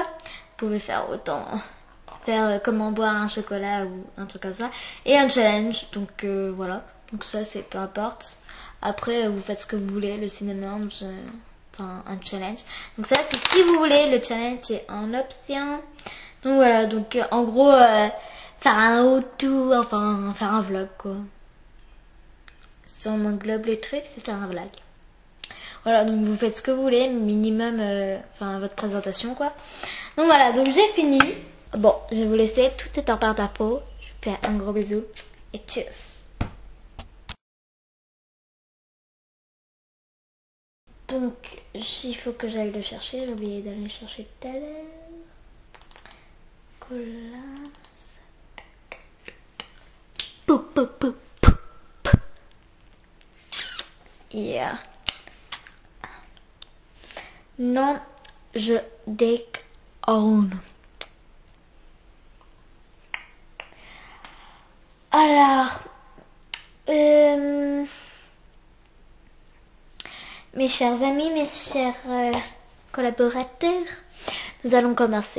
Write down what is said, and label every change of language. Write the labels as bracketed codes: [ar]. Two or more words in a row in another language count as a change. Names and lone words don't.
[fr] Vous pouvez faire autant, faire comment boire un chocolat ou un truc comme ça. Et un challenge, donc voilà. Donc ça c'est peu importe. Après vous faites ce que vous voulez, le cinéma, enfin un challenge. Donc ça c'est si vous voulez, le challenge c'est en option. Donc voilà, donc en gros faire un how-to, enfin faire un vlog quoi. Si on englobe les trucs, c'est faire un vlog. Voilà, donc vous faites ce que vous voulez, minimum, enfin votre présentation quoi. Donc voilà, donc j'ai fini. Bon, je vais vous laisser, tout est en porte-à-faux. Je vous fais un gros bisou et tchuss. Donc, il faut que j'aille le chercher, j'ai oublié d'aller le chercher tout à l'heure. Collage. Pou, pou, pou, pou, pou. Yeah. Non, je déconne. Alors, mes chers amis, mes chers collaborateurs, nous allons commencer.